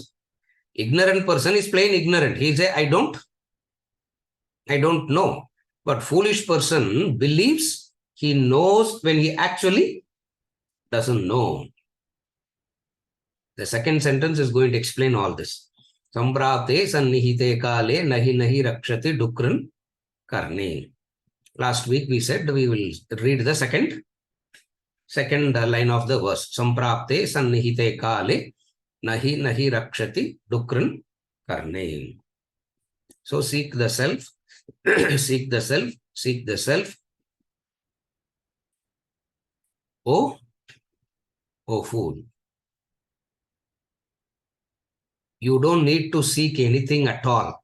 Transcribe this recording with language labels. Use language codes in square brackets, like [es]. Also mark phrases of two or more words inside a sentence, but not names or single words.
[en] Ignorant person is plain ignorant. He says, I don't know. But foolish person believes he knows when he actually doesn't know. The second sentence is going to explain all this. [sa] संप्राप्ते संनिहिते काले नहि नहि रक्षति डुकृञ् करणे. [en] Last week we said we will read the second line of the verse. [sa] संप्राप्ते संनिहिते काले नहि नहि रक्षति डुकृञ् करणे. [en] So seek the self, seek the self, seek the self. Oh fool. You don't need to seek anything at all.